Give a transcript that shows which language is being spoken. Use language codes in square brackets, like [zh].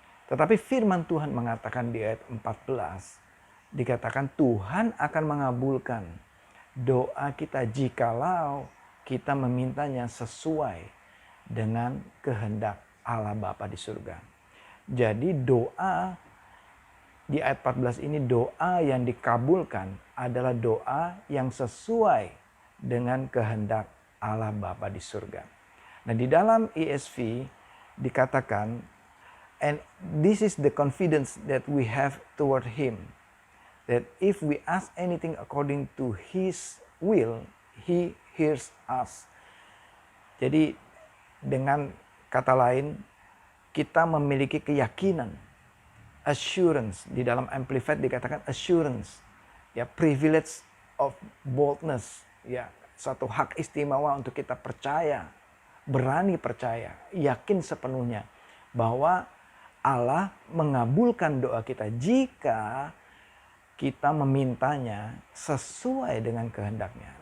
[id] Tetapi firman Tuhan mengatakan di ayat 14, dikatakan Tuhan akan mengabulkan doa kita jikalau kita memintanya sesuai dengan kehendak Allah Bapa di surga. Jadi doa di ayat 14 ini, doa yang dikabulkan adalah doa yang sesuai dengan kehendak Allah Bapa di surga. Nah di dalam ESV dikatakan, [en] and this is the confidence that we have toward Him, that if we ask anything according to His will, He hears us. [id] Jadi dengan kata lain, kita memiliki keyakinan, assurance. Di dalam Amplified dikatakan assurance, ya, [en] privilege of boldness, [id] ya, satu hak istimewa untuk kita percaya, berani percaya, yakin sepenuhnya bahwa Allah mengabulkan doa kita jika kita memintanya sesuai dengan kehendaknya.